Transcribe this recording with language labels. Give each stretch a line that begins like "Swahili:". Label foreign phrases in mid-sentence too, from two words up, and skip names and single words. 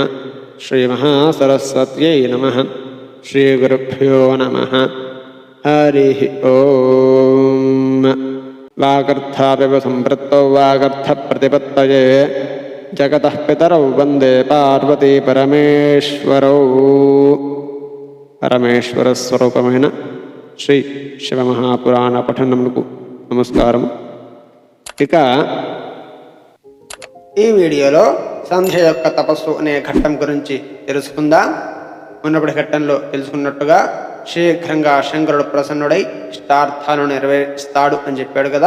Sanskrit: श्रीमहासरस्वत्यै नमः। श्रीगुरुभ्यो नमः। हरिः ओं। वागर्थापिव सम्पृक्तौ वागर्थप्रतिपत्तये जगतः पितरौ वन्दे पार्वती परमेश्वरौ।
Telugu: పరమేశ్వరస్వరూపమైన శ్రీ శివమహాపురాణ పఠనమునకు నమస్కారం. ఇక ఈ వీడియోలో సంధ్య యొక్క తపస్సు అనే ఘట్టం గురించి తెలుసుకుందాం. మునుపటి ఘట్టంలో తెలుసుకున్నట్టుగా శీఘ్రంగా శంకరుడు ప్రసన్నుడై ఇష్టార్థాలను నెరవేరుస్తాడు అని చెప్పాడు కదా.